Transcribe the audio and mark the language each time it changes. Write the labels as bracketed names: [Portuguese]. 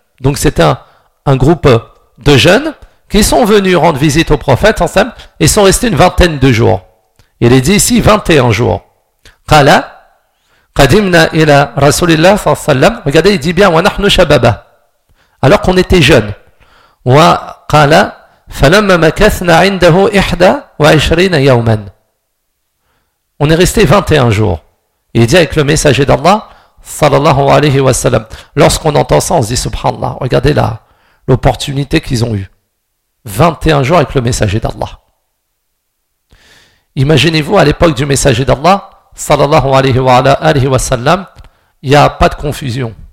[French] Donc c'était un groupe de jeunes qui sont venus rendre visite au prophète, ensemble, et sont restés une vingtaine de jours. Il est dit ici 21 jours. [Arabic] Qala, qadimna ila rasulillah sallallahu alayhi wa sallam. [French] Regardez, il dit bien, [Arabic] wa nahnu shababa. [French] Alors qu'on était jeunes. [Arabic] Wa qala, فلما مكثنا عنده 21 يوما. [French] On est resté 21 jours. Il dit avec le messager d'Allah [Arabic] sallallahu alayhi wa sallam. [French] Lorsqu'on entend ça, on se dit subhanallah. Regardez là l'opportunité qu'ils ont eue. 21 jours avec le messager d'Allah. Imaginez-vous à l'époque du messager d'Allah [Arabic] sallallahu alayhi wa sallam, [French] il n'y a pas de confusion.